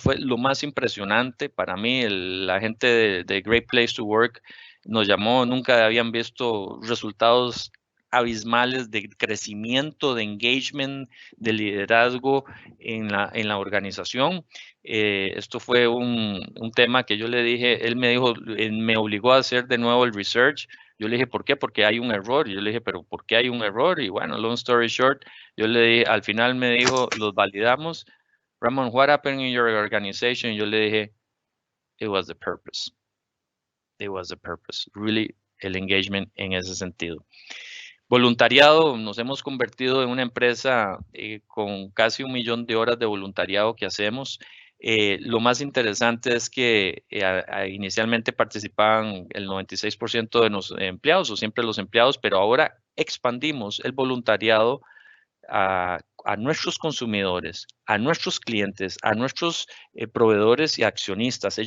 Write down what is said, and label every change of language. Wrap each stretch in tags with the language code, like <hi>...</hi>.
<es>Fue lo más impresionante para mí. La gente de Great Place to Work nos llamó, nunca habían visto resultados abismales de crecimiento, de engagement, de liderazgo en la organización. Esto fue un tema que yo le dije, él me dijo, me obligó a hacer de nuevo el research. Yo le dije, ¿por qué? Porque hay un error. Yo le dije, ¿pero por qué hay un error? Y bueno,</es> <en>long story short,</en> <es>yo le dije, al final me dijo, los validamos.</es> <en>Ramon, what happened in your organization?</en> <es>Yo le dije,</es> <en>it was the purpose. It was the purpose.</en> <es>Really, el engagement en ese sentido. Voluntariado, nos hemos convertido en una empresa con casi 1 millón de horas de voluntariado que hacemos. Lo más interesante es que inicialmente participaban el 96% de los empleados o siempre los empleados, pero ahora expandimos el voluntariado a nuestros consumidores, a nuestros clientes, a nuestros proveedores y accionistas.</es>